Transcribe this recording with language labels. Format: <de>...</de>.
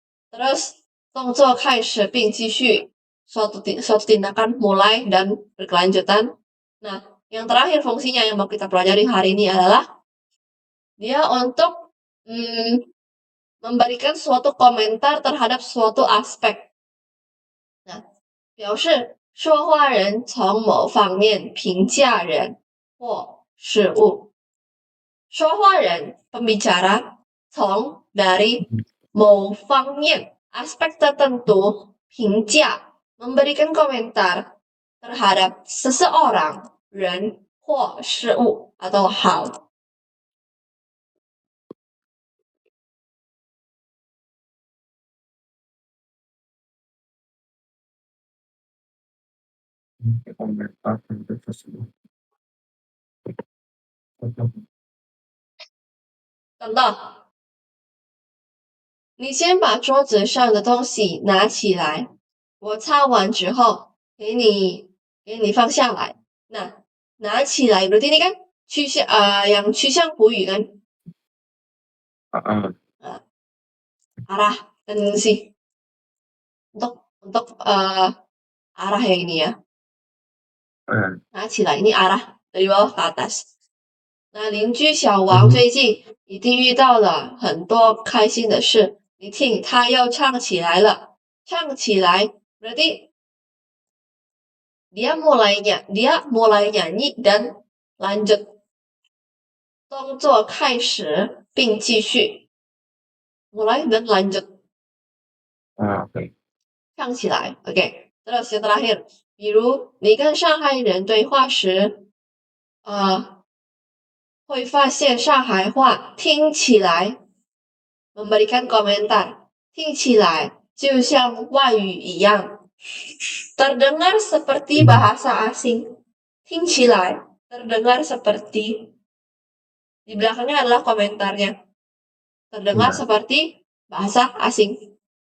<id>Terus</id> <zh>动作开始并继续</zh> <id>suatu tindakan mulai dan berkelanjutan. Nah, yang terakhir fungsinya yang mau kita pelajari hari ini adalah dia untuk memberikan suatu komentar terhadap suatu aspek.</id> <zh>Nah, 表示说话人从某方面评价人或事物。</zh> <id>说话人 pembicara 从 dari 某方面 aspek tertentu 评价 memberikan komentar terhadap seseorang,</id> <zh>人或事物</zh> <id>atau hal. Komentar tentang tersebut.</id> <zh>等到你先把桌子上的东西拿起来，我擦完之后给你放下来。</zh> <id>那拿起来 berarti ini kan yang 趋向补语kan arah tendensi untuk arah yang ini ya. 拿起来 ini arah dari bawah ke atas.</id> <zh>那邻居小王最近一定遇到了很多开心的事。你听，他又唱起来了。</zh> <id>唱起来 berarti dia mulai nyanyi dan lanjut.</id> <zh>动作开始并继续</zh> <id>mulai dan lanjut. Oke. 唱起来 oke. Terus yang terakhir</id> <zh>比如你跟上海人对话时会发现上海话听起来</zh> <id>memberikan komentar</id> <zh>听起来就像外语一样</zh> <id>terdengar seperti bahasa asing 听起来 terdengar seperti di belakangnya adalah komentarnya terdengar seperti bahasa asing.</id>